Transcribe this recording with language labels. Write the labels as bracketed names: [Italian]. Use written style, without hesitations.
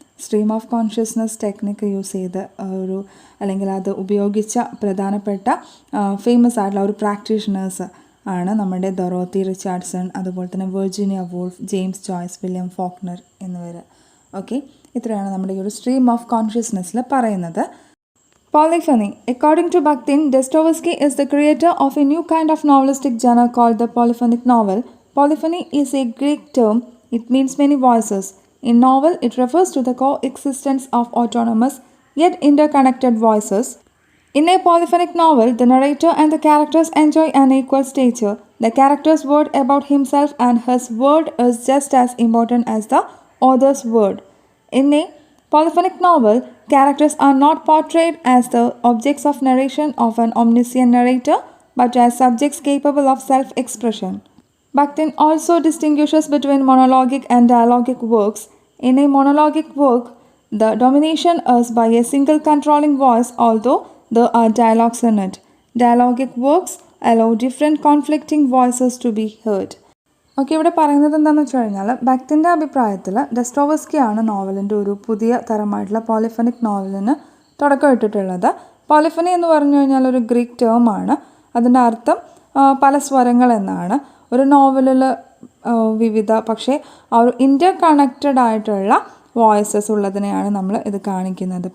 [Malayalam] Stream of consciousness technique use ചെയ്ത് ഒരു അല്ലെങ്കിൽ അത് ഉപയോഗിച്ച പ്രധാനപ്പെട്ട ഫേമസ് ആയിട്ടുള്ള ഒരു പ്രാക്ടീഷണേഴ്സ് ആണ് നമ്മുടെ ഡൊറോത്തി റിച്ചാർഡ്സൺ, അതുപോലെ തന്നെ Virginia wolf, James Joyce, William Faulkner എന്നിവർ. ഓക്കെ, ഇത്രയാണ് നമ്മുടെ ഈ ഒരു സ്ട്രീം ഓഫ് കോൺഷ്യസ്നെസ്സിൽ പറയുന്നത്. [English] Polyphony. According to Bakhtin, Dostoevsky is the creator of a new kind of novelistic genre called the polyphonic novel. Polyphony is a Greek term. It means many voices. In novel, it refers to the coexistence of autonomous yet interconnected voices. In a polyphonic novel, the narrator and the characters enjoy an equal stature. The character's word about himself and his word is just as important as the author's word. In a polyphonic novel, characters are not portrayed as the objects of narration of an omniscient narrator, but as subjects capable of self-expression. Bakhtin also distinguishes between monologic and dialogic works. In a monologic work, the domination is by a single controlling voice, although there are dialogues in it. Dialogic works allow different conflicting voices to be heard. [Malayalam] Okay, ഇവിടെ പറയുന്നത് എന്താണെന്ന് വെച്ച് കഴിഞ്ഞാൽ ബക്തിൻ്റെ അഭിപ്രായത്തിൽ ഡസ്റ്റോവസ്കിയാണ് നോവലിൻ്റെ ഒരു പുതിയ തരമായിട്ടുള്ള പോളിഫണിക് നോവലിന് തുടക്കം ഇട്ടിട്ടുള്ളത്. പോളിഫണി എന്ന് പറഞ്ഞു കഴിഞ്ഞാൽ ഒരു ഗ്രീക്ക് ടേമാണ്. അതിൻ്റെ അർത്ഥം പല സ്വരങ്ങൾ എന്നാണ്. ഒരു നോവലിൽ വിവിധ പക്ഷേ ആ ഒരു ഇൻ്റർ കണക്റ്റഡ് ആയിട്ടുള്ള വോയിസസ് ഉള്ളതിനെയാണ് നമ്മൾ ഇത് കാണിക്കുന്നത്.